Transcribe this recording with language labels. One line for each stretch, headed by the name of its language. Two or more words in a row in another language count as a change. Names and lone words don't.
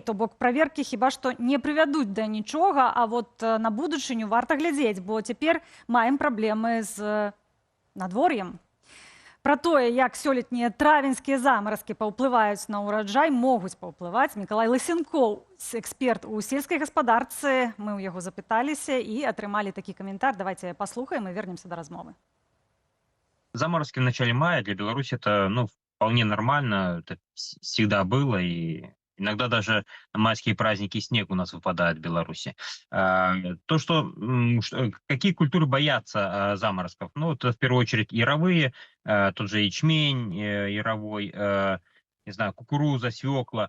Belarusian: То бок праверкі хіба што не прывядуць да нічога, а вот на будучыню варта глядзець, бо цяпер маем праблемы з надвор'ем. Пра тое, як сёлетнія травеньскія замаразкі паўплываюць на ўраджай, могуць паўплываць Мікалай Лысенкоў, эксперт у сельскай гаспадарцы. Мы ў яго запыталіся і атрымалі такі каментар. Давайте паслухаем і вернемся да размовы.
Russian: Заморозки в начале мая для Беларуси это, ну, вполне нормально, это всегда было, и иногда даже на майские праздники снег у нас выпадает в Беларуси. То, что какие культуры боятся заморозков, ну, это в первую очередь яровые, тот же ячмень яровой, не знаю, кукуруза, свекла.